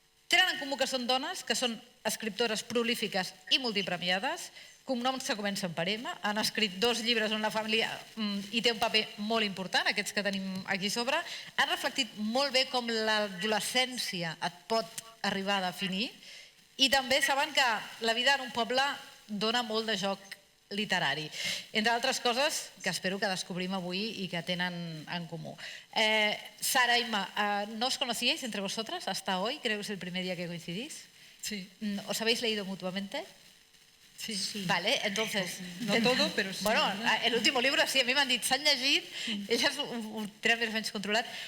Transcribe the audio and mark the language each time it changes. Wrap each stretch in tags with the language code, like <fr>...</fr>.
<ca>Tenen en comú que són dones, que són escriptores prolífiques i multipremiades, cognoms que comencen per M, han escrit 2 llibres on la família hi té un paper molt important, aquests que tenim aquí a sobre, han reflectit molt bé com l'adolescència et pot arribar a definir, i també saben que la vida en un poble dona molt de joc literari. Entre altres coses que espero que descobrim avui i que tenen en comú.</ca> <es>Sara, Imma, ¿no os conocíais entre vosotras hasta hoy? Creo que es el primer día que coincidís. Sí. ¿Os habéis leído mutuamente? Sí. Vale, entonces... No todo, pero sí. Bueno, el último libro sí,</es> <ca>a mi m'han dit, s'han llegit, elles ho tenen més o menys controlat.</ca>